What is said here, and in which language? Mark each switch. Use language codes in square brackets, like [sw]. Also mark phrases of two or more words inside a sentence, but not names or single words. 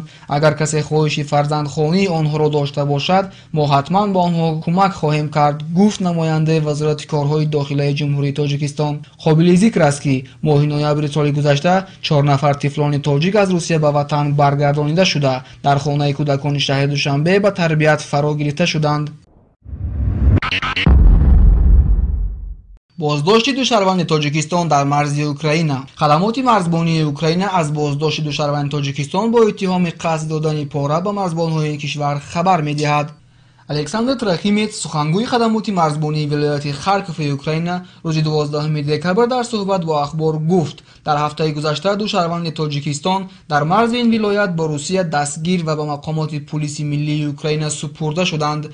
[tg] агар касе хоҳиши фарзандхонии онҳоро дошта бошад, мо ҳатман ба онҳо кӯмак хоҳем кард, гуфт намояндаи вазорати корҳои дохилаи ҷумҳурии Тоҷикистон. қобили зикр аст, ки моҳи ноябри соли гузашта 4 нафар тифлони тоҷик аз Русия ба ватан баргардонида шуда, дар хонаи кӯдакони шаҳри Душанбе ба тарбият фаро гирифта шуданд. بازداشت دو شهروند تاجیکستان در مرز اوکراین. خدمات مرزبانی اوکراین از بازداشت دو شهروند تاجیکستان با اتهام قصد دادن پاره به مرزبان‌های کشور خبر می‌دهد. الکساندر تراخیمیت، سخنگوی خدمات مرزبانی ولایت خارکوف اوکراین، روز 12 دکتر در صحبت با اخبار گفت در هفته گذشته دو شهروند تاجیکستان در مرز این ولایت با روسیه دستگیر و به مقامات پلیس ملی اوکراین سپرده شدند.